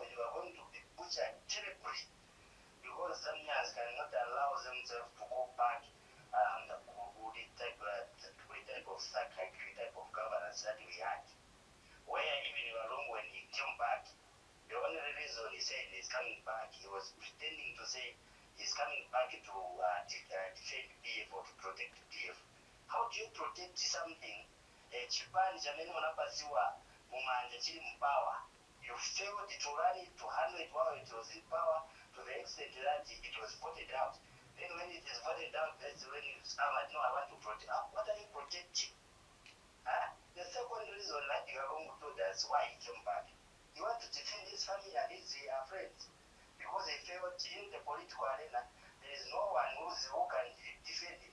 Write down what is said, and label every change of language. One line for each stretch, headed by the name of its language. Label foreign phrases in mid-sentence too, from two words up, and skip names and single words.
English: You are going to be butchered terribly, because Zambians cannot allow themselves to go back the type of psychiatry, type of governance that we had, where even along when he came back, the only reason he said he's coming back, he was pretending to say he's coming back to defend PF or to protect PF. How do you protect something?
Nyanja: Chipani chamene munapasiwa mumanja chiri mupower.
English: You failed to run it, to handle it while it was in power, to the extent that it was voted out. Then when it is voted out, that's when you say, no, I want to protect. What are you protecting? The second reason that you are going to That's why he came back. He wanted to defend his family and his friends because he felt in the political arena there is no one who can defend him.